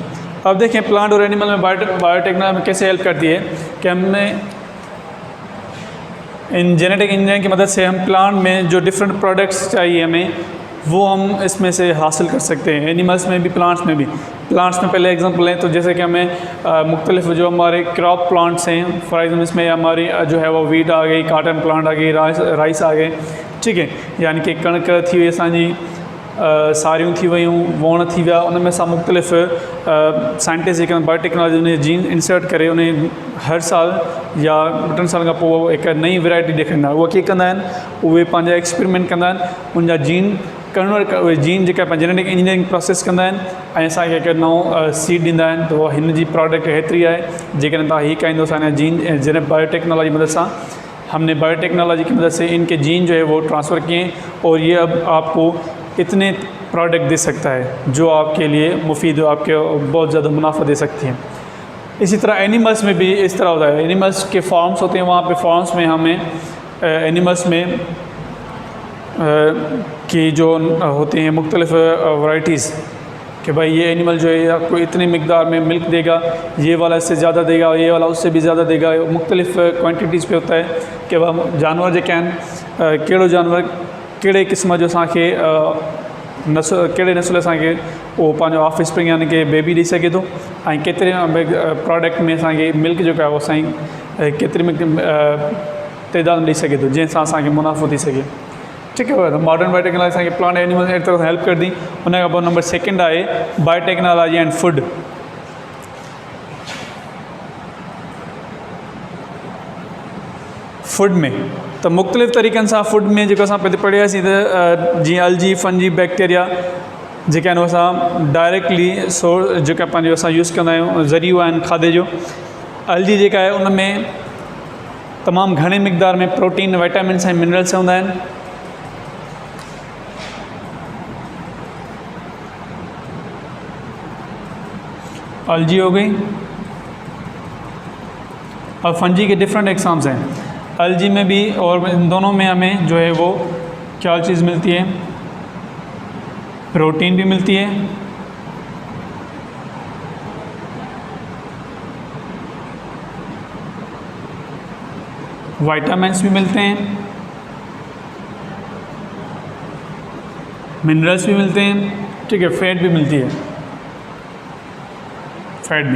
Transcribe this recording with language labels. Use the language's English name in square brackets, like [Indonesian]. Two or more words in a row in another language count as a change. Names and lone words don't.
[Urdu] اب دیکھیں پلانٹ اور اینیمل میں بائیوٹیکنالوجی میں کیسے ہیلپ کرتی ہے کہ ہمیں ان [English] genetic engineering [Urdu] کی مدد سے ہم پلانٹ میں جو [English] different products [Urdu] چاہیے ہمیں وہ ہم اس میں سے حاصل کر سکتے ہیں. اینیملز میں بھی، پلانٹس میں بھی۔ پلانٹس میں پہلے ایگزامپل لیں تو جیسے کہ ہمیں مختلف جو ہمارے [English] crop plants [Urdu] ہیں, [English] for example [Urdu] اس میں ہماری جو ہے وہ ویٹ آ گئی, [English] cotton plant [Urdu] آ گئی، رائس آ گئے. ٹھیک ہے، یعنی کہ [Sindhi] कणक थी वई असांजी, सारियूं थी वियूं, वण थी विया, उन में असां मुख्तलिफ़ साइंटिस्ट जेके बायोटेक्नोलॉजी में [English] gene insert [Sindhi] करे उन हर साल या 2 साल खां पोइ हिकु नई वैरायटी ॾेखारींदा। उहे कीअं कंदा आहिनि? उहे पंहिंजा एक्सपेरिमेंट कंदा आहिनि, उनजा [English] gene convert [Sindhi] उहे जीन जेका [English] genetic engineering process [Sindhi] कंदा आहिनि ऐं असांखे हिकु नओं सीड ॾींदा आहिनि। त उहा हिन जी प्रोडक्ट हेतिरी आहे, जेकॾहिं तव्हां हीअ खाईंदो असांजा जीन जॾहिं [Urdu] بائیوٹیکنالوجی کی مدد سے ہم نے بائیوٹیکنالوجی کی مدد سے ان کے جین جو ہے وہ ٹرانسفر کیے اور یہ اب آپ کو اتنے پروڈکٹ دے سکتا ہے جو آپ کے لیے مفید، آپ کے بہت زیادہ منافع دے سکتی ہیں. اسی طرح اینیملز میں بھی اس طرح ہوتا ہے۔ اینیملز کے فارمز ہوتے ہیں، وہاں پہ فارمز میں ہمیں اینیملز میں کی جو ہوتی ہیں مختلف ورائٹیز کہ بھائی یہ اینیمل جو ہے آپ کو اتنی مقدار میں ملک دے گا، یہ والا اس سے زیادہ دے گا، یہ والا اس سے بھی زیادہ دے گا. مختلف کوانٹیٹیز پہ ہوتا ہے کہ [Sindhi] वह जानवर जेके आहिनि, कहिड़ो जानवर कहिड़े क़िस्म जो असांखे कहिड़े नस्ल असांखे उहो पंहिंजो ऑफ स्प्रिंग यानी कि बेबी ॾेई सघे थो ऐं केतिरे प्रोडक्ट में असांखे मिल्क जेको आहे उहो असांजी केतिरी तइदाद में ॾेई सघे थो जंहिंसां असांखे मुनाफ़ो थी सघे। [Urdu] ٹھیک ہے، تو [English] modern biotechnology [Sindhi] असांखे [English] plant animal [Sindhi] अहिड़ी तरह हेल्प करदी। उन खां पोइ नंबर 2 आहे [English] biotechnology and food. [Sindhi] फूड में तो मुख्तलिफ़ तरीक़नि सां फूड में जेको असां पढ़ियासीं त जीअं अलजी, फंजी, बैक्टीरिया जेके आहिनि असां डायरेक्टली जेका पंहिंजो असां यूज़ कंदा आहियूं ज़रियो आहिनि खाधे जो। अलजी जेका आहे उन में तमामु घणे मिक़दार में प्रोटीन, विटामिन्स ऐं मिनरल्स हूंदा आहिनि। [Urdu] الجی ہو گئی. اور فنجی کے [English] different exams [Urdu] ہیں. الجی میں بھی اور ان دونوں میں ہمیں جو ہے وہ کیا چیز ملتی ہے? پروٹین بھی ملتی ہے، وٹامنز بھی ملتے ہیں، منرلز بھی ملتے ہیں، ٹھیک ہے، فیٹ بھی ملتی ہے، فیٹ بھی.